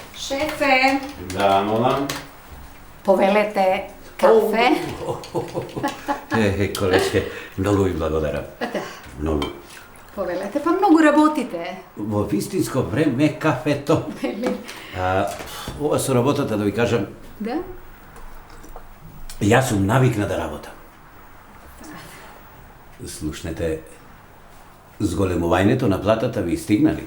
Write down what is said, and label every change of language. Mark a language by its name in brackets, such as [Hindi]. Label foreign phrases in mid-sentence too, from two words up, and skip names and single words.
[Macedonian] Šefe, Да, молам. повелете кафе? Колечке, многу ви благодарам. Da, Mnogo. повелете, па многу работите. Во вистинско време кафето. Ова со работата, да ви кажам, Да? јас сум навикна да работам. Слушнете, зголемувањето на платата ви стигнали?